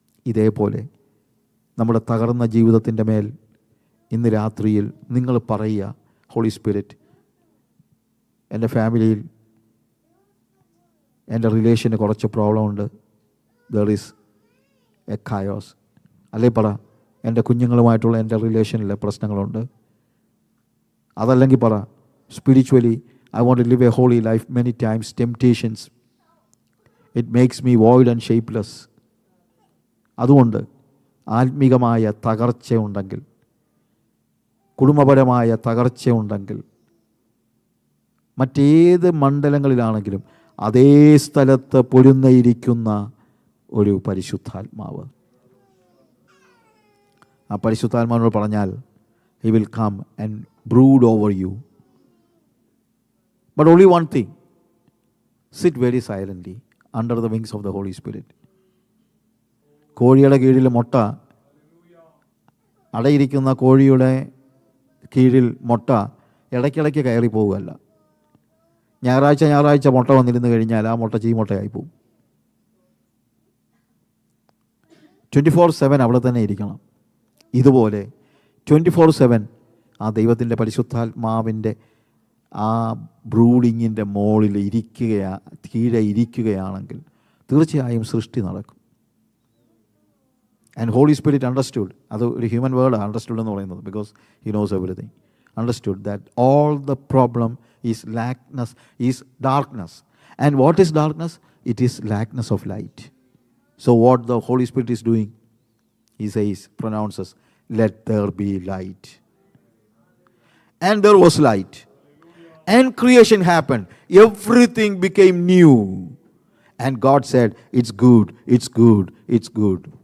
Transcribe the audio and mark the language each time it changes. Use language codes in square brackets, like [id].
[ml] ഇതേപോലെ നമ്മുടെ തകർന്ന ജീവിതത്തിൻ്റെ മേൽ ഇന്ന് രാത്രിയിൽ നിങ്ങൾ പറയുക, ഹോളി സ്പിരിറ്റ്, എൻ്റെ ഫാമിലിയിൽ എൻ്റെ റിലേഷന് കുറച്ച് പ്രോബ്ലം ഉണ്ട്, [en] There is a chaos. [ml] അല്ലേ പറ, എൻ്റെ കുഞ്ഞുങ്ങളുമായിട്ടുള്ള എൻ്റെ റിലേഷനിൽ പ്രശ്നങ്ങളുണ്ട്. അതല്ലെങ്കിൽ പറ, [en] Spiritually I want to live a holy life. Many times temptations, it makes me void and shapeless. [ml] അതുകൊണ്ട് ആത്മീകമായ തകർച്ചയുണ്ടെങ്കിൽ, കുടുംബപരമായ തകർച്ചയുണ്ടെങ്കിൽ, മറ്റേത് മണ്ഡലങ്ങളിലാണെങ്കിലും അതേ സ്ഥലത്ത് പൊരുന്നയിരിക്കുന്ന ഒരു പരിശുദ്ധാത്മാവ്, ആ പരിശുദ്ധാത്മാവിനോട് പറഞ്ഞാൽ [en] he will come and brood over you. But only one thing, sit very silently under the wings of the Holy Spirit. [ml] കോഴിയുടെ കീഴിൽ മുട്ട, അടയിരിക്കുന്ന കോഴിയുടെ കീഴിൽ മുട്ട ഇടയ്ക്കിടയ്ക്ക് കയറി പോവുകയല്ല. ഞായറാഴ്ച മുട്ട വന്നിരുന്നു കഴിഞ്ഞാൽ ആ മുട്ട ചീമുട്ടയായി പോകും. 24/7 അവിടെ തന്നെ ഇരിക്കണം. ഇതുപോലെ 24/7 ആ ദൈവത്തിൻ്റെ പരിശുദ്ധാത്മാവിൻ്റെ ആ ബ്രൂഡിങ്ങിൻ്റെ മുകളിൽ കീഴെ ഇരിക്കുകയാണെങ്കിൽ തീർച്ചയായും സൃഷ്ടി നടക്കും. [en] and holy spirit understood, [ml] അത് ഒരു [en] human word understood [ml] എന്ന് പറയുന്നത്, [en] Because he knows everything. Understood that all the problem is darkness. And what is darkness? It is lackness of light. So what the Holy Spirit is doing, he says, pronounces, let there be light. And there was light. And creation happened. Everything became new. And God said, it's good, it's good, it's good.